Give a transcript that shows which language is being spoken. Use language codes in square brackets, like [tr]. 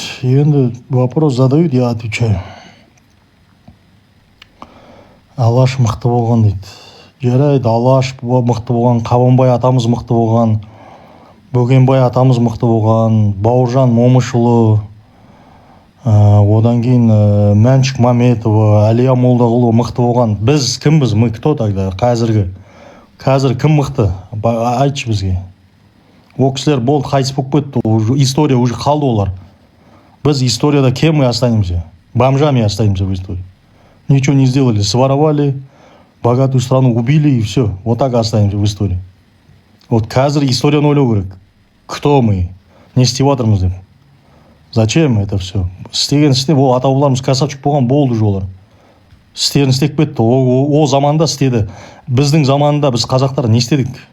[kk] Енді [ru] вопрос задают, [kk] я отвечаю. Алаш мықты болған дейді. Жарайды, Алаш мықты болған, Қабанбай атамыз мықты болған, Бөгенбай атамыз мықты болған, Бауыржан Момышұлы, одан кейін Мәншік Маметова, Әлия Молдағұлова мықты болған. Біз кімбіз? [ru] Мы кто тогда? [kk] Қазір кім мықты? Айтшы бізге. Ол кісілер болды, қайтыс болып кетті. История уже қалды олар. Біз историяда [ru] кем мы останемся? Бомжами останемся в истории. Ничего не сделали, своровали, богатую страну убили и все. Вот так останемся в истории. [kk] Вот қазір историяны ойлау керек. [ru] Кто мы? [kk] Не істеп жатырмыз деп. [ru] Зачем это все? [kk] Істеген істеп, ол ата-бабаларымыз красавчик болған, болды же олар. Істерін істеп кетті. Ол заманда істеді. Біздің заманда біз қазақтар не істедік?